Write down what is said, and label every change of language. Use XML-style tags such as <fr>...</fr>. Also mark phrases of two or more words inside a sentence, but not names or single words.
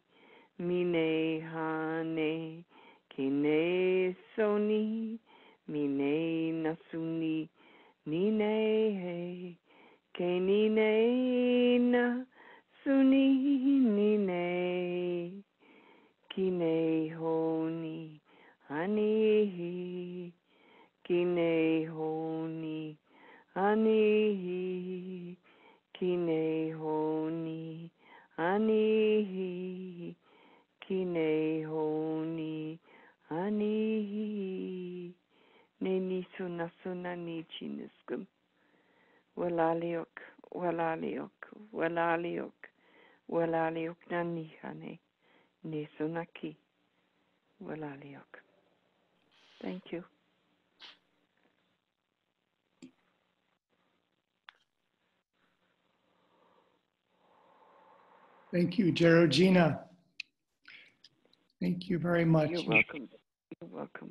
<mic>Mine hane. Kine soni. Mine nasuni. Nine. Kenine na suni nine. Kine honi hani. Kine honi hani. Kine honi hani. Kine honi hani. Neni sunasuna ni chiniskum. Welaliok, welaliok, welaliok, welaliok nanihane. Nesunaki. Welaliok.</mic> <en>Thank you. Thank you, Jeorgina. Thank you very much. You're welcome. You're welcome.</en>